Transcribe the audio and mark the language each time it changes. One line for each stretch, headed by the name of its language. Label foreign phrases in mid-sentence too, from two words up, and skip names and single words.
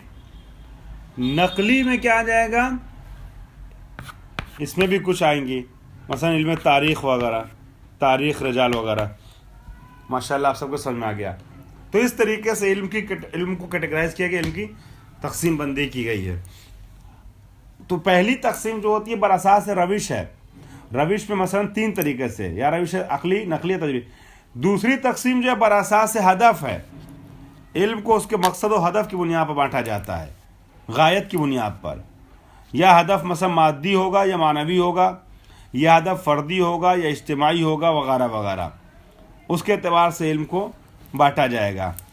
Urdu: نقلی میں کیا آ جائے گا، اس میں بھی کچھ آئیں گی، مثلا علم تاریخ وغیرہ، تاریخ رجال وغیرہ۔ ماشاءاللہ آپ سب کو سمجھ میں آ گیا۔ تو اس طریقے سے علم کو کیٹیگرائز کیا گیا، علم کی تقسیم بندی کی گئی ہے۔ تو پہلی تقسیم جو ہوتی ہے
Persian: بر اساس روش
Urdu: ہے، روش میں مثلا 3 طریقے سے، یا روش عقلی، نقلی، تجربی۔ دوسری تقسیم جو ہے
Persian: بر اساس ہدف
Urdu: ہے، علم کو اس کے مقصد و ہدف کی بنیاد پر بانٹا جاتا ہے، غایت کی بنیاد پر۔ یا ہدف مثلا مادی ہوگا یا معنوی ہوگا، یا ہدف فردی ہوگا یا اجتماعی ہوگا، وغیرہ وغیرہ، اس کے اعتبار سے علم کو بانٹا جائے گا۔